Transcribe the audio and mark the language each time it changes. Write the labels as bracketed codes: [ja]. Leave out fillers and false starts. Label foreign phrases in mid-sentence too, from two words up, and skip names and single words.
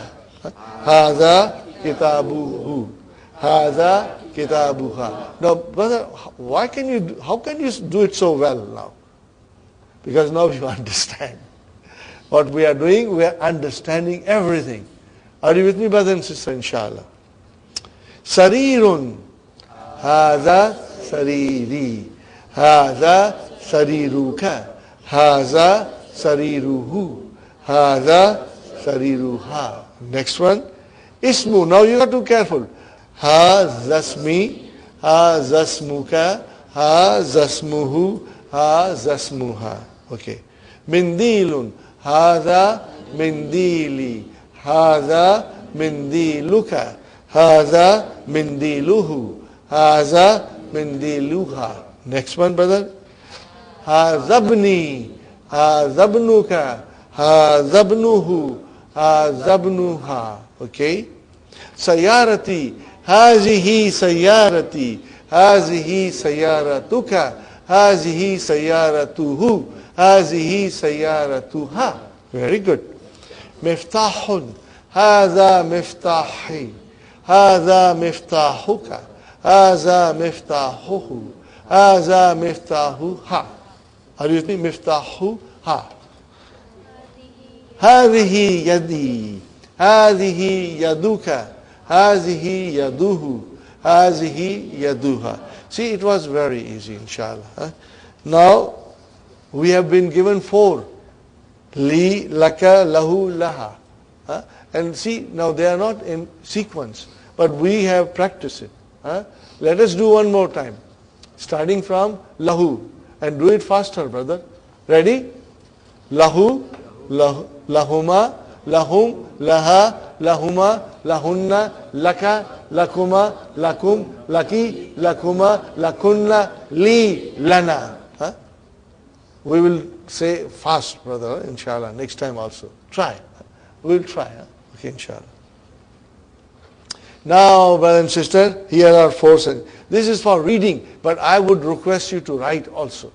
[ar] هذا كتابه. هذا كتابها. [en] Now, brother, how can you do it so well now? Because now you understand. What we are doing, we are understanding everything. Are you with me, brother and sister, inshallah? [ar] سريرٌ. هذا سريري. هذا سريرك. هذا سريره. هذا سريرها. [en] Next one. [ar] Ismu. [en] Now you have to be careful. [ar] هذا اسمي. هذا اسمك. هذا اسمه. هذا اسمها. Okay. منديلٌ. هذا منديلي. هذا منديلك. هذا منديله. هذا منديلها. [en] Next one, brother. [ar] هذا ابني. هذا ابنك. هذا ابنه. هذا ابنها. Okay. سيارتي. هذه سيارتي. هذه سيارتك. هذه سيارته. هذه سيارتها. [en] Very good. [ar] مفتاحٌ. هذا مفتاحي. هذا مفتاحك. هذا مفتاحه. هذا مفتاحها. [en] Are you with me? [ar] مفتاحها. هذه يدي. هذه يدك. هذه يده. هذه يدها. [en] See, it was very easy, inshallah. Now, we have been given 4. [ar] لي، لك، له، لها. [en] And see, now they are not in sequence, but we have practiced it. Let us do one more time. Starting from lahu. And do it faster, brother. Ready? [ar] له، لهما، لهم، لها، لهما، لهن، لك، لكما، لكم، لكِ، لكما، لكنّ، لي، لنا. [en] We will say fast, brother, inshallah, next time also. Try. We will try. Okay, inshallah. Now, brother and sister, here are 4 sentences. This is for reading, but I would request you to write also.